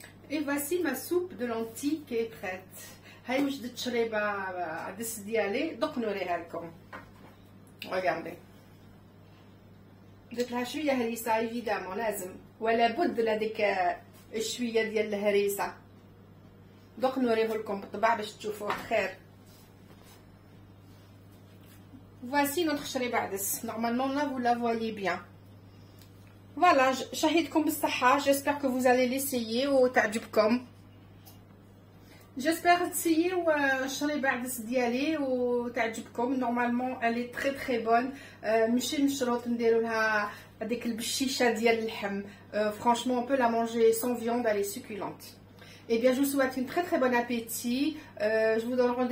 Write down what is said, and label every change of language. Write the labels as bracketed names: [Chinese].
[French] Et voici ma soupe de lentilles qui est prête. [Arabic] هاي وجدت شريبة عدس ديالي, دوك نوريها لكم. [French] Regardez. [Arabic] درت لها شوية هريسة ايفيدامون لازم, ولا بد لهاديك شويه ديال الهريسه. دوك نوريه لكم بالطبع باش تشوفوه خير. [French] Voici notre شريبه عدس. Normalement là vous la voyez bien. [Arabic] Voilà, شهيتكم بالصحه. [French] J'espère que vous allez l'essayer [Arabic] وتعجبكم. J'espère تسيو الشريبه عدس ديالي وتعجبكم. [French] Normalement elle est très très bonne. [Arabic] ماشي مشروط نديرو لها هذيك البشيشه ديال اللحم. [French] Franchement, on peut la manger sans viande, elle est succulente. Et bien, je vous souhaite une très très bon appétit. Je vous donne rendez-vous bientôt. [Arabic] تهلاو في روحكم ونتلاقاو ديما